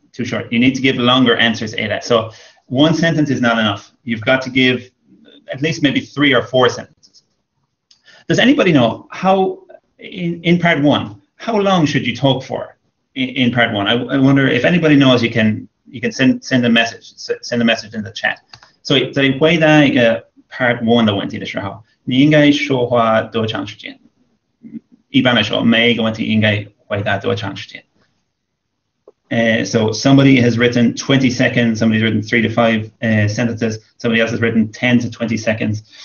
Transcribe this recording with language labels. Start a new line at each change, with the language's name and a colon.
English: You need to give longer answers, Ada. So 1 sentence is not enough. You've got to give at least maybe 3 or 4 sentences. Does anybody know how, in part 1, how long should you talk for in part 1? I wonder if anybody knows. You can send a message. Send a message in the chat.
Chinese: So在回答一个 part 1的问题的时候，你应该说话多长时间？一般来说，每一个问题应该回答多长时间？
English: So somebody has written 20 seconds, somebody's written 3 to 5 sentences, somebody else has written 10 to 20 seconds.